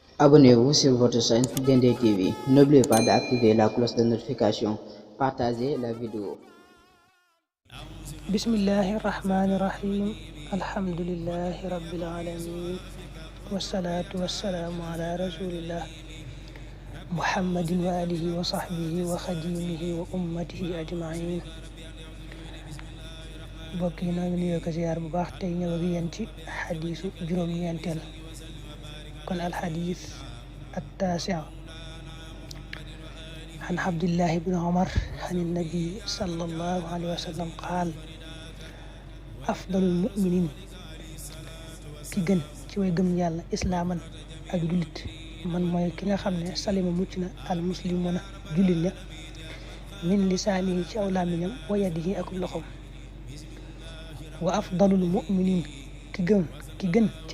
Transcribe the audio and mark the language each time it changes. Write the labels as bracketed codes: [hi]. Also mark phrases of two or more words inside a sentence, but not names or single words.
[fr] Abonnez-vous sur votre chaîne Dendé TV. N'oubliez pas d'activer la cloche de notification. Partagez la vidéo. [ar] بسم الله الرحمن الرحيم. الحمد لله رب العالمين. والصلاة والسلام على رسول الله محمد وعلى آله وصحبه وخادمه وأمته أجمعين. [wo] Mbokk yi noo ngi nuyoo ko ziyaar bu baax tey ñëw ak yéen ci xadiisu juróom-ñeenteel kon alxadiis [ar] التاسع عن عبد الله بن عمر عن النبي صلى الله عليه وسلم قال أفضل المؤمنين [wo] ki gën ci way gëm yàlla islaaman ak jullit man mooy ki nga xam ne salima mucc na [ar] المسلمون [wo] jullit ña [ar] من لسانه [wo] ci aw làmmiñam [ar] ويده [wo] ak loxom [ar] وأفضل المؤمنين [wo] ki gën ci